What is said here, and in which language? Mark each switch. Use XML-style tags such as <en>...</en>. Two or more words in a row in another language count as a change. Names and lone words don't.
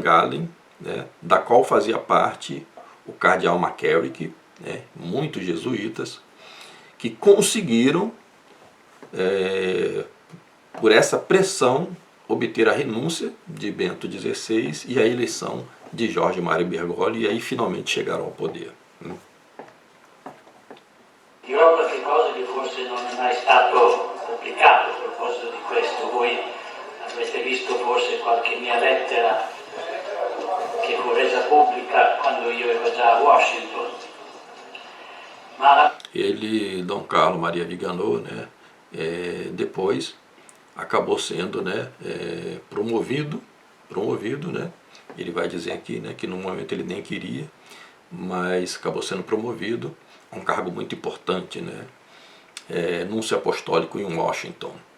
<pt>Gallen, né, da qual fazia parte o cardeal McCarrick, né, muitos jesuítas, que conseguiram, por essa pressão, obter a renúncia de Bento XVI e a eleição de Jorge Mario Bergoglio, e aí finalmente chegaram ao poder.</pt> <it>Dirò qualche cosa che forse non è mai stato pubblicato a proposito di questo. Voi avrete visto forse qualche mia lettera che fu resa pubblica quando io ero già a Washington.</it> <pt>Ma ele, Dom Carlo Maria Viganò, né, depois acabou sendo, né, promovido, né, ele vai dizer aqui, né, que no momento ele nem queria, mas acabou sendo promovido a um cargo muito importante, né, núncio apostólico em Washington.</pt>